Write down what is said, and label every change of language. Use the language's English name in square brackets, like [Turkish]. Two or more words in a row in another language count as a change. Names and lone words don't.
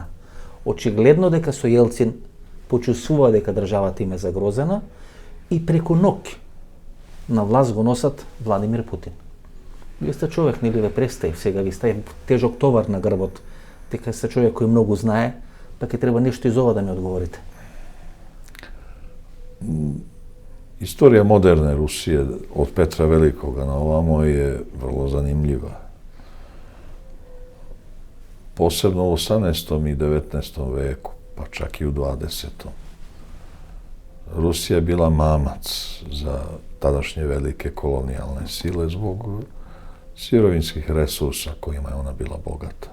[Macedonian] Очигледно дека со Елцин почувствува дека државата им е загрозена и преку ноќ на власт го носат Владимир Путин. Вие сте човек, нели ве представив сега, ви ставим тежок товар на грбот, дека сте човек кој многу знае, па ќе треба нешто из ова да ми одговорите. [Serbian] Istorija moderne Rusije od Petra Velikoga na ovamo je vrlo zanimljiva. Posebno u 18. i 19. veku, pa čak i u 20. Rusija je bila mamac za tadašnje velike kolonijalne sile zbog sirovinskih resursa kojima je ona bila bogata.